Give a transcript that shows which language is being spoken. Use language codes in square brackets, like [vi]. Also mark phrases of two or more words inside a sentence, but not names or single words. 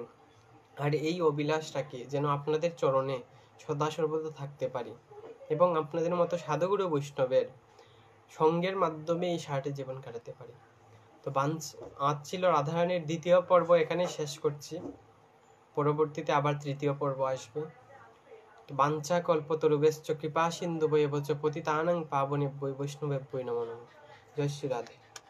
[bn] আর এই অভিলাষটাকে যেন আপনাদের চরণে সদা সর্বদা থাকতে পারি, এবং আপনাদের মতো সাধুগুরু বৈষ্ণবের সঙ্গের মাধ্যমে এই সারাটি জীবন কাটাতে পারি। তো আজ ছিল রাধারানীর দ্বিতীয় পর্ব, এখানে শেষ করছি। পরবর্তীতে আবার তৃতীয় পর্ব আসবে। [sa] বাঞ্ছা কল্পতরুভ্যশ্চ কৃপা সিন্ধুভ্যেব চ পতিতানাং পাবনেভ্যো বৈষ্ণবেভ্যো নমো নমঃ। [bn] জয় শ্রী রাধে।